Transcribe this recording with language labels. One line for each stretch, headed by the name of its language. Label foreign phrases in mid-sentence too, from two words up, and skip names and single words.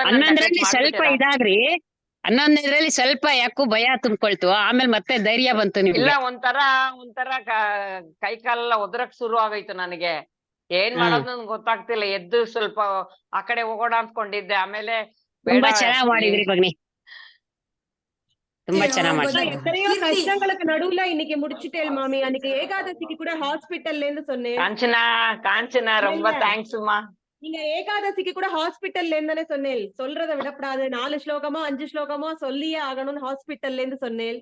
Kannada: 11ರಲ್ಲಿ ಸ್ವಲ್ಪ ಇದಾಗ್ರಿ. 11ರಲ್ಲಿ ಸ್ವಲ್ಪ ಯಾಕೋ ಭಯ ತುಂಬಿಕೊಳ್ತು. ಆಮೇಲೆ ಮತ್ತೆ ಧೈರ್ಯ ಬಂತು ನಿಮ್ಗೆ? ಇಲ್ಲ, ಒಂಥರ ಕೈ ಕಾಲೆಲ್ಲ ಒದರಕ್ ಶುರು ಆಗೈತು ನನಗೆ. ಏನ್ ಮಾಡೋದು ನನ್ಗೆ ಗೊತ್ತಾಗ್ತಿಲ್ಲ. ಎದ್ದು ಸ್ವಲ್ಪ ಆ ಕಡೆ ಹೋಗೋಣ ಅನ್ಕೊಂಡಿದ್ದೆ. ಆಮೇಲೆ ತುಂಬಾ ಚೆನ್ನಾಗ್ ಮಾಡಿದ್ರಿ ಭಗಿನಿ, ತುಂಬಾ ಚೆನ್ನಾಗ್ ಮಾಡಿ.
Tamil: எத்தனையோ கஷ்டங்களுக்கு நடுவுல இன்னைக்கு முடிச்சிட்டேன் மாமி. அன்னைக்கு ஏகாதசிக்கு கூட ஹாஸ்பிட்டல்ல இருந்து சொன்னேன். காஞ்சனா ரொம்ப தேங்க்ஸ்மா. நீங்க ஏகாதசிக்கு கூட ஹாஸ்பிட்டல்ல இருந்தானே சொன்னேன். சொல்றத விடப்படாது, 4 ஸ்லோகமோ 5 ஸ்லோகமோ சொல்லியே ஆகணும்னு ஹாஸ்பிட்டல்ல இருந்து சொன்னேன்.